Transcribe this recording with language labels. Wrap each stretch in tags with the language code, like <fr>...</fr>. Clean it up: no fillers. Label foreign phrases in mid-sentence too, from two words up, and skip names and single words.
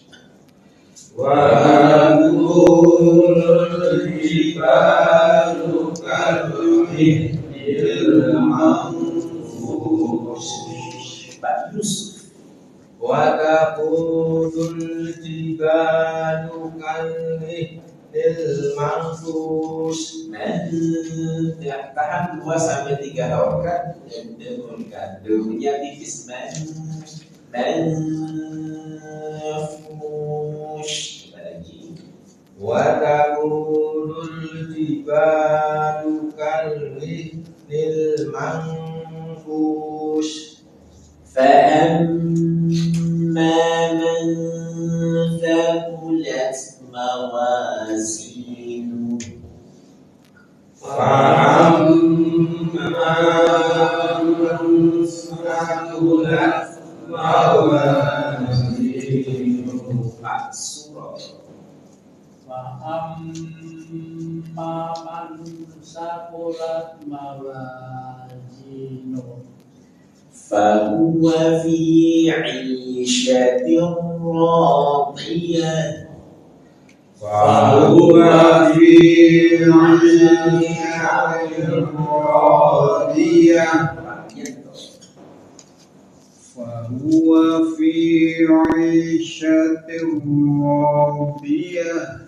<ar>وتكون الجبال كالعهن المنفوش</ar> <id>Pak Yusuf</id> <ar>وتكون الجبال كالعهن المنفوش</ar> <id>tahan 2 sampai 3 harokat demnya tipis manfush lagi</id> <ar>وتكون الجبال كالعهن المنفوش فأما من ثقلت موازينه فأما من ثقلت موازينه surah أما من ثقلت موازينه فهو في عيشة راضية فهو في عيشة راضية فهو في عيشة راضية</ar>